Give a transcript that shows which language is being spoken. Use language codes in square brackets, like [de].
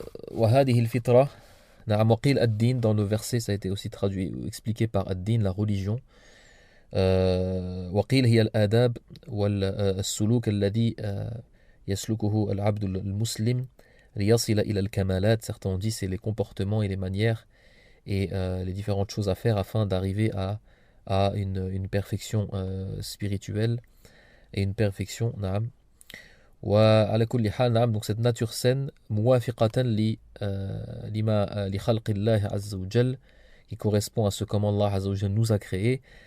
[ar] وهذه الفطرة نعم وقيل الدين, [fr] dans le verset ça a été aussi traduit ou expliqué par الدين, la religion. [ar] وقيل هي الآداب والسلوك الذي يسلكه العبد المسلم ليصل إلى الكمالات. [fr] Certains ont dit c'est les comportements et les manières et les différentes choses à faire afin d'arriver à une perfection spirituelle et une perfection [ar] نعم. وعلى كل حال نعم, [fr] donc cette nature saine [ar] موافقة لما لخلق الله عز وجل, [fr] qui correspond à ce comment Allah [ar] عز وجل [fr] nous a créé.